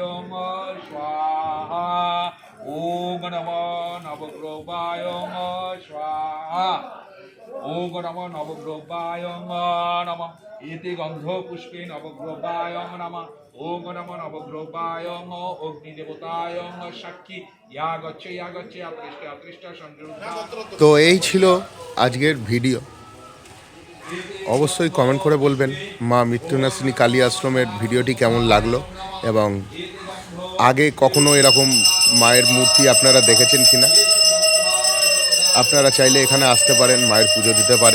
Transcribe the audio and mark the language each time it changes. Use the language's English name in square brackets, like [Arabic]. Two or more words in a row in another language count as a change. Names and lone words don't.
[Sanskrit] स्वाहा ओम नमः नवग्रहाय स्वाहा ओम नमः नवग्रहाय नमः एते गंध पुष्पे नवग्रहाय नमः ओम नमः नवग्रहाय अग्निदेवताय साक्षी या गच्छे अतृष्ट अतृष्ट संरुद्धा। [Bangla] তো এই ছিল আজকের ভিডিও। অবশ্যই কমেন্ট করে বলবেন মা মৃত্যুনাশিনী কালী আশ্রমের ভিডিওটি কেমন লাগলো, এবং আগে কখনো এরকম মায়ের মূর্তি আপনারা দেখেছেন কিনা। আপনারা চাইলে এখানে আসতে পারেন, মায়ের পুজো দিতে পারেন।